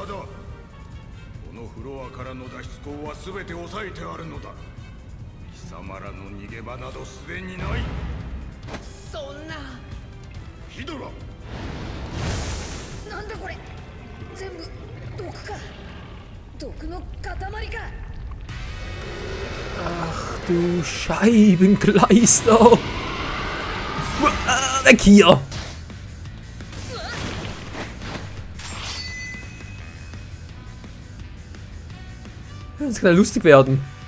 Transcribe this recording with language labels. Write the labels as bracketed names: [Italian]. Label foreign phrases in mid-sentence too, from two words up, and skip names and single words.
[Japanese] このフロアからの脱出口は全て抑えてあるのだ。貴様らの逃げ場などすでにない。そんな。ヒドラ、なんだこれ、全部毒か。毒の塊か。 [German] Ach du Scheibenkleister! Weg hier! Das kann ja lustig werden.